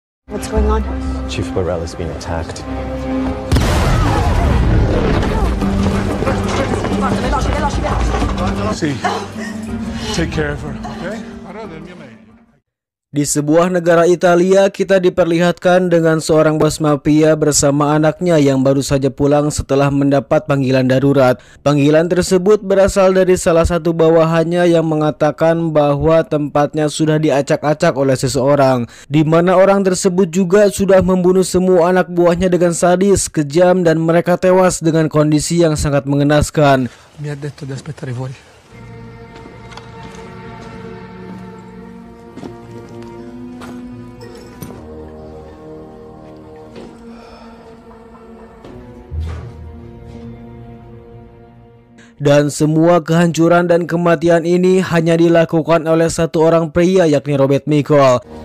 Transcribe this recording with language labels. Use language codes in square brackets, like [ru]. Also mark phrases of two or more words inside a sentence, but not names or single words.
[en] What's going on? Chief Burrell is being attacked. See, take care of her, okay? [id] Di sebuah negara Italia, kita diperlihatkan dengan seorang bos mafia bersama anaknya yang baru saja pulang setelah mendapat panggilan darurat. Panggilan tersebut berasal dari salah satu bawahannya yang mengatakan bahwa tempatnya sudah diacak-acak oleh seseorang, di mana orang tersebut juga sudah membunuh semua anak buahnya dengan sadis, kejam, dan mereka tewas dengan kondisi yang sangat mengenaskan. [it] Mi ha detto di aspettare fuori. [id] Dan semua kehancuran dan kematian ini hanya dilakukan oleh satu orang pria, yakni Robert Michael.